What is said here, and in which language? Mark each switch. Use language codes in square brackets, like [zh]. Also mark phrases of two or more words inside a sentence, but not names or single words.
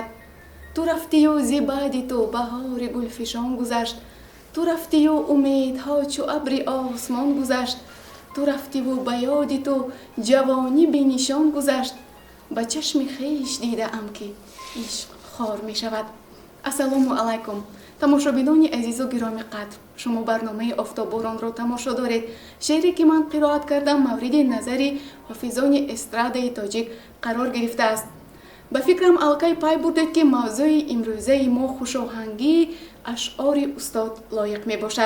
[fa] تو رفتی و ز بعد تو بهار گلفشان گذشت، تو رفتی و امیدها چو ابر آسمان گذشت. تو رفتی و به یاد تو جوانی بی نشان گذشت، به چشم خویش دیده ام که عشق خار می شود. [ar] السلام علیکم [tg] тамошобинони азизу гироми қадр, шумо барномаи офтобборонро тамошо доред. шеъре ки ман қироат кардам мавриди назари ҳофизони эстрадаи тоҷик қарор гирифтааст. ба фикрам алқай пай бурдед ки мавзӯи имрӯзаи мо хушоҳангии ашъори устод лоиқ мебошад.